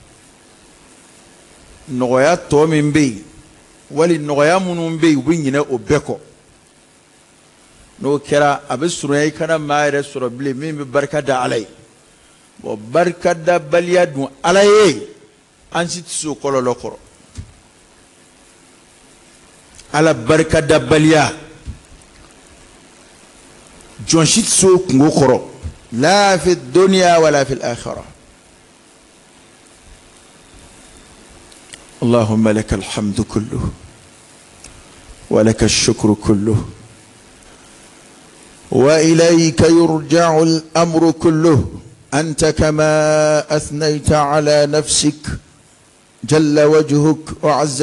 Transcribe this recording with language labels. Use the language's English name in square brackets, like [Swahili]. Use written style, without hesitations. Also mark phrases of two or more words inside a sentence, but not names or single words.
[Bambara] nɔgɔya tɔ min bɛ yen wali nɔgɔya minnu bɛ yen u bɛ ɲinɛ o bɛɛ kɔ n'o kɛra a bɛ surunya i kana maa yɛrɛ sɔrɔ bilen min bɛ barika da Ala ye bon barika da baliya dun Ala ye an si tɛ se o kɔlɔlɔ kɔrɔ Ala barika da baliya jɔn si tɛ se o kungo kɔrɔ la [Arabic] في الدنيا ولا في الآخرة اللهم لك الحمد كله ولك الشكر كله وإليك يرجع الأمر كله أنت كما أثنيت على نفسك جل وجهك وعز